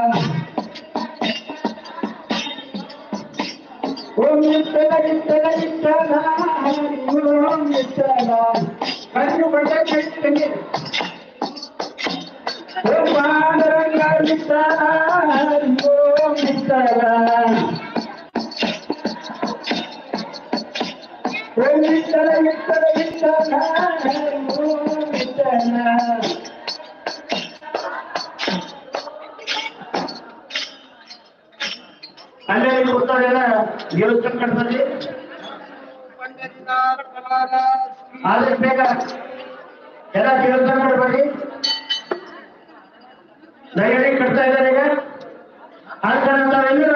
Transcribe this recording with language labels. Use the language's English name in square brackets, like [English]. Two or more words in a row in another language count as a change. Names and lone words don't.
[Marathi] ओम विठ्ठल विठ्ठल विठ्ठला हरी ओम विठ्ठला हरी बडा हो पांडुरंगा विठ्ठला हरी ओम विठ्ठला ओम विठ्ठल विठ्ठल विठ्ठला हरी ओम विठ्ठला [Kannada] ಅಲ್ಲಿ ಕೊಡ್ತಾರೆಲ್ಲ ದೇವಸ್ಥಾನ ಕಟ್ತಾರೆ ಆದ್ರೆ ಬೇಗ ಎಲ್ಲ ದೇವಸ್ಥಾನ ಕಟ್ಬೇಡಿ ದಯವಿಟ್ಟು ಕಟ್ತಾ ಇದ್ದಾರೆ ಈಗ ಆದ ನಾವೆಲ್ಲರೂ